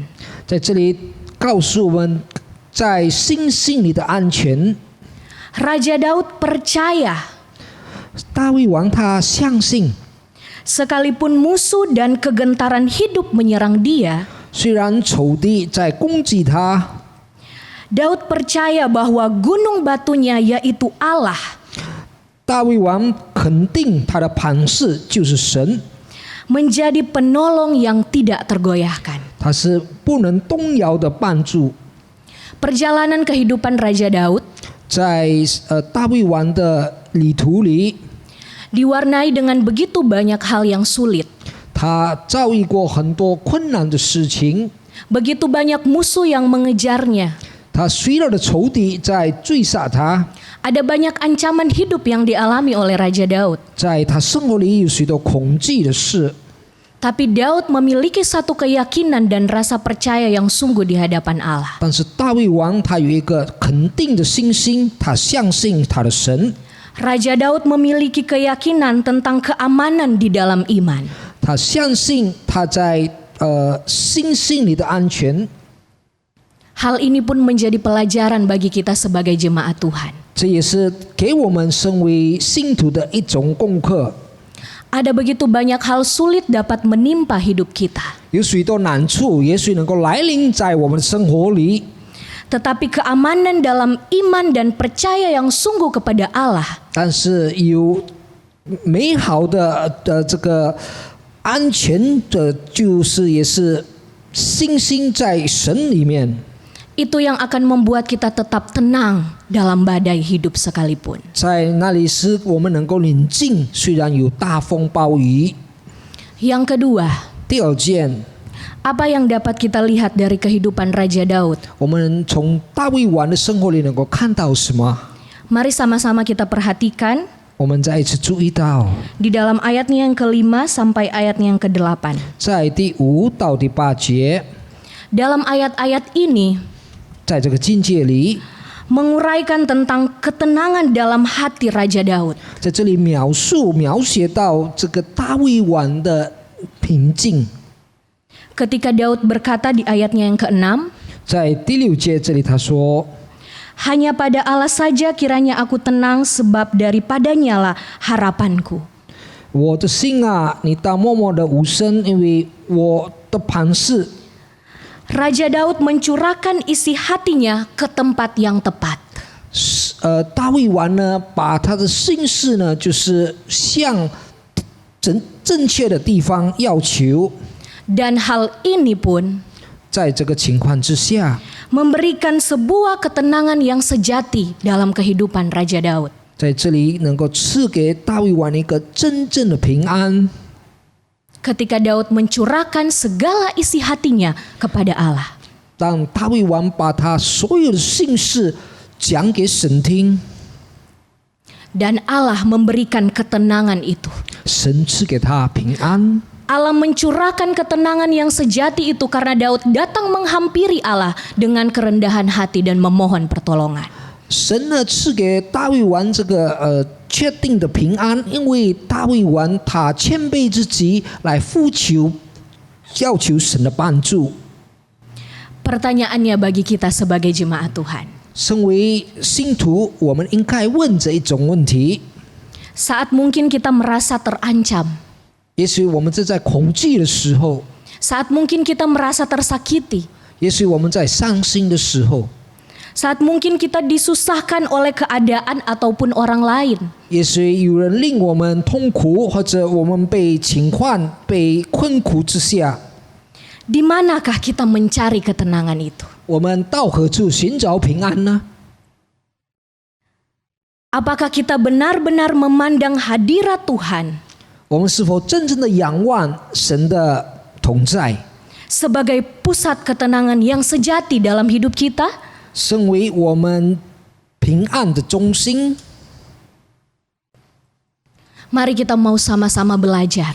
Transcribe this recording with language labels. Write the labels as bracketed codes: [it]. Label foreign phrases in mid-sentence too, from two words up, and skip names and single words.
[zh] 在这里告诉我们，在信心里的安全。 [id] Raja Daud percaya [zh] 大卫王他相信， [id] sekalipun musuh dan kegentaran hidup menyerang dia, [zh] 虽然仇敌在攻击他， [id] Daud percaya bahwa gunung batunya yaitu Allah [zh] 大卫王肯定他的磐石就是神， [id] menjadi penolong yang tidak tergoyahkan. [zh] 他是不能动摇的帮助。 [id] Perjalanan kehidupan Raja Daud [zh] 在大卫王的旅途里， [id] diwarnai dengan begitu banyak hal yang sulit. [zh] 他遭遇过很多困难的事情， [id] Begitu banyak musuh yang mengejarnya. [zh] 他许多的仇敌在追杀他， [id] Ada banyak ancaman hidup yang dialami oleh Raja Daud. [zh] 在他生活里有许多恐惧的事。 [id] Tapi Daud memiliki satu keyakinan dan rasa percaya yang sungguh di hadapan Allah. [zh] 但是大卫王他有一个肯定的信心，他相信他的神， [id] Raja Daud memiliki keyakinan tentang keamanan di dalam iman. [zh] 他相信他在信心里的安全。 [id] Hal ini pun menjadi pelajaran bagi kita sebagai jemaat Tuhan. [zh] 这也是给我们身为信徒的一种功课。 [id] Ada begitu banyak hal sulit dapat menimpa hidup kita. [zh] 有许多难处，也许能够来临在我们的生活里。 [id] tetapi keamanan dalam iman dan percaya yang sungguh kepada Allah. [zh] 但是有美好的这个安全的，就是也是信心在神里面。 [id] Itu yang akan membuat kita tetap tenang dalam badai hidup sekalipun. [zh] 在那里使我们能够宁静，虽然有大风暴雨。 [id] Yang kedua, [zh] 第二件， [id] apa yang dapat kita lihat dari kehidupan Raja Daud? [zh] 我们从大卫王的生活里能够看到什么？ [id] Mari sama-sama kita perhatikan [zh] 我们再一次注意到， [id] di dalam ayatnya yang ke-5 sampai ayatnya yang ke-8. [zh] 在第5到第8节， [id] Dalam ayat-ayat ini [zh] 在这个境界里， [id] menguraikan tentang ketenangan dalam hati Raja Daud. [zh] 在这里描写到这个大卫王的平静。 [id] Ketika Daud berkata di ayatnya yang ke-6, [zh] 在第6节这里他说， [id] hanya pada Allah saja kiranya aku tenang sebab daripadanya lah harapanku. [zh] 我的心啊，你当默默的无声，因为我的磐石。 [id] Raja Daud mencurahkan isi hatinya ke tempat yang tepat. [zh] 大卫王呢，把他的心事呢，就是向正确的地方要求。 [id] Dan hal ini pun [zh] 在这个情况之下， [id] memberikan sebuah ketenangan yang sejati dalam kehidupan Raja Daud. [zh] 在这里能够赐给大卫王一个真正的平安。 [id] Ketika Daud mencurahkan segala isi hatinya kepada Allah. [zh] 当大卫王把他所有的心事讲给神听， [id] Dan Allah memberikan ketenangan itu. [zh] 神赐给他平安。 [id] Allah mencurahkan ketenangan yang sejati itu karena Daud datang menghampiri Allah dengan kerendahan hati dan memohon pertolongan. [zh] 神呢赐给大卫王这个确定的平安，因为大卫王他谦卑自己来呼求，要求神的帮助。 [id] Pertanyaannya bagi kita sebagai jemaat Tuhan. [zh] 身为信徒，我们应该问这一种问题： [id] Saat mungkin kita merasa terancam. [zh] 也许我们是在恐惧的时候， [id] Saat mungkin kita merasa tersakiti. [zh] 也许我们在伤心的时候， [id] Saat mungkin kita disusahkan oleh keadaan ataupun orang lain. [zh] 也许有人令我们痛苦，或者我们被情况、被困苦之下， [id] Di manakah kita mencari ketenangan itu? [zh] 我们到何处寻找平安呢？ [id] Apakah kita benar-benar memandang hadirat Tuhan [zh] 我们是否真正的仰望神的同在， [id] sebagai pusat ketenangan yang sejati dalam hidup kita? [zh] 身为我们平安的中心？ [id] Mari kita mau sama-sama belajar